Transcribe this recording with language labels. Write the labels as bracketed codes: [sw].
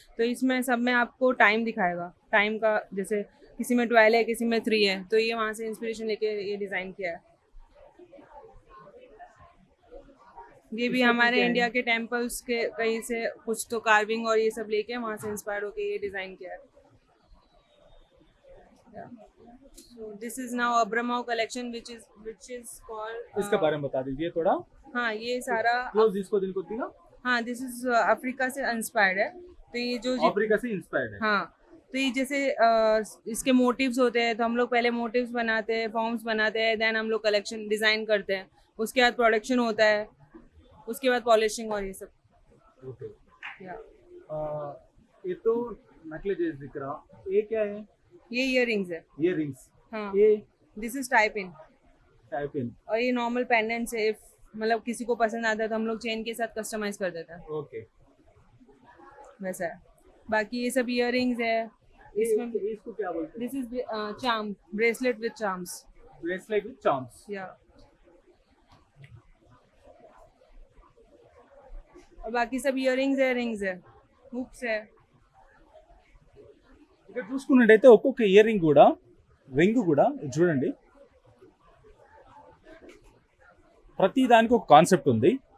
[hi] तो इसमें सब में आपको टाइम दिखाएगा. टाइम का जैसे किसी में 12 है, किसी में 3 है. तो ये वहाँ से इंस्पिरेशन लेके ये डिज़ाइन किया है. ये भी इसमें हमारे क्या है? इंडिया के टेम्पल्स के कहीं से कुछ तो कार्विंग और ये सब लेके वहाँ से इंस्पायर होके ये डिज़ाइन किया है. [en] So this is now Abramov collection which is called [hi] इसके बारे में बता दीजिए थोड़ा. हाँ, ये सारा क्लोज इसको दिल को दिया. हाँ, [en] this is [hi] अफ्रीका से इंस्पायर्ड है. तो ये जो अफ्रीका से इंस्पायर्ड है. हाँ, तो ये जैसे इसके मोटिव्स होते हैं, तो हम लोग पहले मोटिव्स बनाते हैं, फॉर्म्स बनाते हैं, देन हम लोग कलेक्शन डिजाइन करते हैं. उसके बाद प्रोडक्शन होता है, उसके बाद पॉलिशिंग और ये सब. ओके. या ये तो नेकलेस दिख रहा. ये क्या है? ये इयररिंग्स है. ये रिंग्स. हाँ, ये [en] This is type in. Type in. [hi] और ये नॉर्मल पेंडेंट्स है. मतलब किसी को पसंद आता है तो हम लोग चेन के साथ कस्टमाइज कर देते हैं. ओके. वैसा है. बाकी ये सब इयररिंग्स है. इसमें इसको क्या बोलते हैं? [en] This is charm, bracelet with charms. Bracelet with charms. [hi] या और बाकी सब इयररिंग्स है, रिंग्स है, हुक्स है. [te] ఇక్కడ చూసుకున్నట్టయితే ఒక్కొక్క ఇయర్ రింగ్ కూడా చూడండి, ప్రతి దానికి ఒక కాన్సెప్ట్ ఉంది.